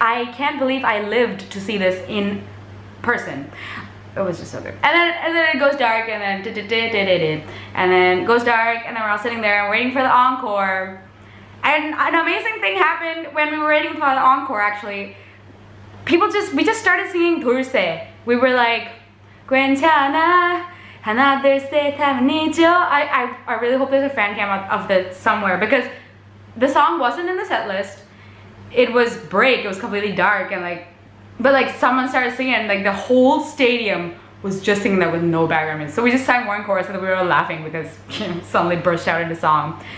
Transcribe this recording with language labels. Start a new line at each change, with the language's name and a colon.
English: I can't believe I lived to see this in person. It was just so good. And then it goes dark, and then and then it goes dark, and then we're all sitting there and waiting for the encore. And an amazing thing happened when we were waiting for the encore. Actually, we just started singing Dulce. We were like,
Korean: 괜찮아 하나 둘 셋 하면이죠.
English: I really hope there's a fan cam of this somewhere, because the song wasn't in the set list. It was break. It was completely dark, and like, but like someone started singing, and like the whole stadium was just singing that with no background music. So we just sang one chorus, and then we were all laughing because suddenly burst out into song.